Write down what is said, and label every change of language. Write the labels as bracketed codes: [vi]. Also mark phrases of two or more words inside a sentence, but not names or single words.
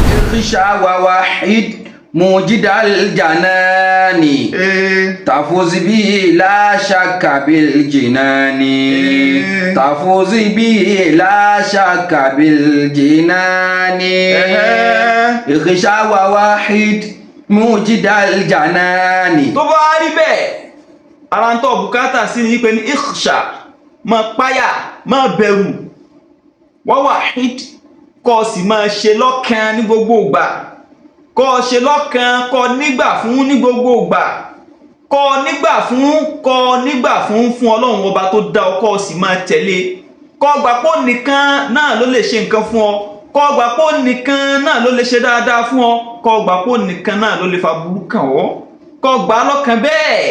[ar] اخشى ووحد موجد الجنان تفوز به لا شك بالجنان تفوز به لا شك بالجنان اخشى ووحد موجد الجنان. [yo] tó bá rí bẹ́ẹ̀ ara ń tọ́ bùkátà sí ni pé ní ikhsha máa páyà máa bẹ̀rù wawahid kó sì máa ṣe lọ́kàn ní gbogbo ìgbà kó ṣe lọ́kàn kó nígbà fún ní gbogbo ìgbà kó nígbà fún Ọlọ́run ọba tó dá ọ kó sì máa tẹ̀lé kó gbà pé nìkan náà ló lè ṣe nǹkan fún ọ kó gbà pé nìkan náà ló lè ṣe dáadáa fún ọ kó gbà pé nìkan náà ló lè fa burú kàn ọ́ kó gbà lọ́kàn bẹ́ẹ̀.